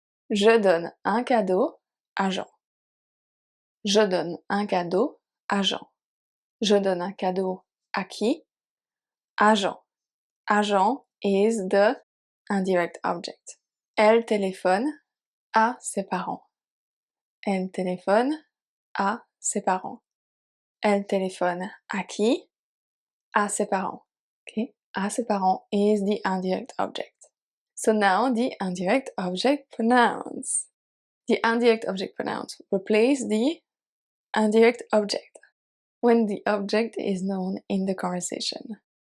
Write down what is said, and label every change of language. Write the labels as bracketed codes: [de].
[fr] Je donne un cadeau à Jean. Je donne un cadeau à Jean. Je donne un cadeau à qui? À Jean. À Jean [en] is the indirect object. [fr] Elle téléphone à ses parents. Elle téléphone à ses parents. Elle téléphone à qui? À ses parents. [en] Okay? [fr] À ses parents [en] is the indirect object. So now the indirect object pronouns. The indirect object pronouns replace the indirect object when the object is known in the conversation.